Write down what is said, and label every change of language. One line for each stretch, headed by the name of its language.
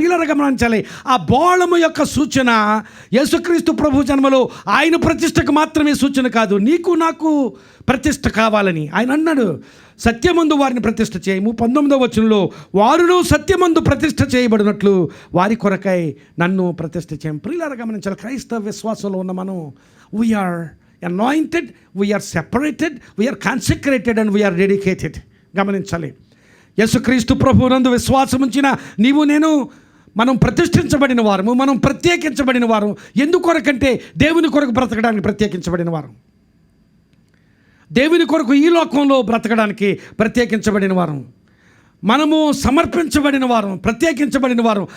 Telugu: ప్రియులారా గమనించాలి, ఆ బోళము యొక్క సూచన యేసుక్రీస్తు ప్రభు జన్మలో ఆయన ప్రతిష్టకు మాత్రమే సూచన కాదు, నీకు నాకు ప్రతిష్ట కావాలని ఆయన అన్నాడు. సత్యమందు వారిని ప్రతిష్ఠ చేయము. 19వ వచనంలో వారును సత్యమందు ప్రతిష్ఠ చేయబడినట్లు వారి కొరకై నన్ను ప్రతిష్ఠ చేయము. ప్రియులారా గమనించాలి, క్రైస్తవ విశ్వాసంలో ఉన్న మనం
English: We are anointed, we are separated, we are consecrated and we are dedicated.
Telugu: గమనించాలి, యేసుక్రీస్తు ప్రభువునందు విశ్వాసం ఉంచిన నీవు నేను మనం ప్రతిష్ఠించబడిన వారము, మనం ప్రత్యేకించబడిన వారం. ఎందుకొరకంటే దేవుని కొరకు బ్రతకడానికి ప్రత్యేకించబడిన వారం, దేవుని కొరకు ఈ లోకంలో బ్రతకడానికి ప్రత్యేకించబడిన వారం, మనము సమర్పించబడిన వారం, ప్రత్యేకించబడిన వారం.